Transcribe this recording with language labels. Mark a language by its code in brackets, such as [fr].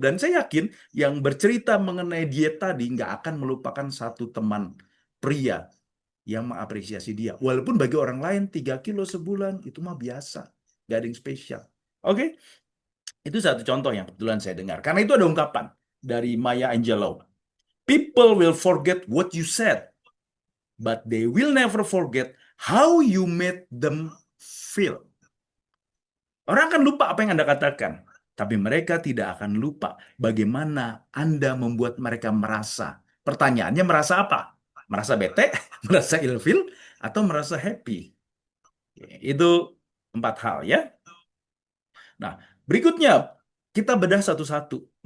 [id] Dan saya yakin yang bercerita mengenai diet tadi nggak akan melupakan satu teman pria yang mengapresiasi dia. Walaupun bagi orang lain 3 kilo sebulan itu mah biasa. Gak ada yang spesial. Oke, itu satu contoh yang kebetulan saya dengar. Karena itu ada ungkapan dari Maya Angelou. [en] People will forget what you said, but they will never forget how you made them feel. [id] Orang akan lupa apa yang Anda katakan, tapi mereka tidak akan lupa bagaimana Anda membuat mereka merasa. Pertanyaannya merasa apa? Merasa bete, merasa ilfil, atau merasa happy? Itu 4 hal ya. Nah, berikutnya kita bedah satu-satu.